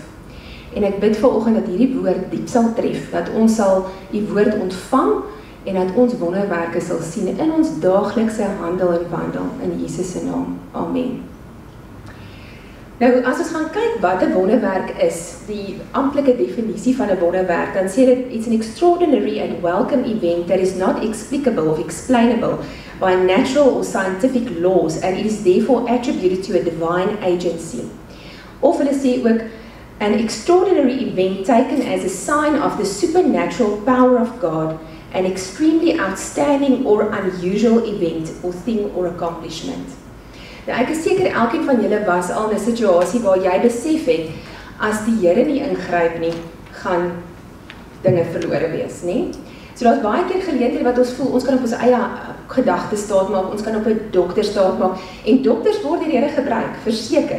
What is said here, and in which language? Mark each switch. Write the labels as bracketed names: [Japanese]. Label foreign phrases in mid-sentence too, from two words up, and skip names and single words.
[Afrikaans] En ek bid vanoggend dat hierdie woord diep sal tref, dat ons sal U woord ontvang, en dat ons wonderwerke sal sien in ons daaglikse handel en wandel, in Jesus se naam. Amen. Nou, as ons gaan kyk wat 'n wonderwerk is, die amptelike definisie van 'n wonderwerk, dan sê dit, [English] it's an extraordinary and welcome event that is not explicable or explainable by natural or scientific laws, and it is therefore attributed to a divine agency. [Afrikaans] Of hulle sê ook, [English] an extraordinary event taken as a sign of the supernatural power of God, an extremely outstanding or unusual event or thing or accomplishment. [Afrikaans] Nou, ek is seker elkeen van julle was al in 'n situasie waar jy besef het, as die Here nie ingryp nie, gaan dinge verlore wees, nie? So daar's baie keer geleenthede wat ons voel, ons kan op ons eie gedagtes staat maak, ons kan op 'n dokter staat maak, en dokters word deur die Here gebruik, verseker.